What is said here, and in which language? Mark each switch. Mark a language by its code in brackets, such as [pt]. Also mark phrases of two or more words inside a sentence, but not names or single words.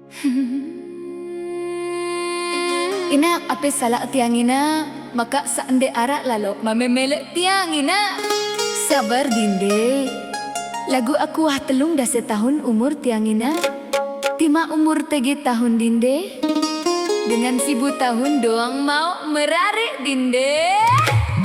[sas] Ina, apa salah tiang ina? Maka saande arak lalo mamemelek tiang ina. Sabar dinde. Lagu aku wah telung dah setahun umur tiang ina. Tima umur 3 tahun dinde. Dengan 1000 tahun doang mau merarik dinde.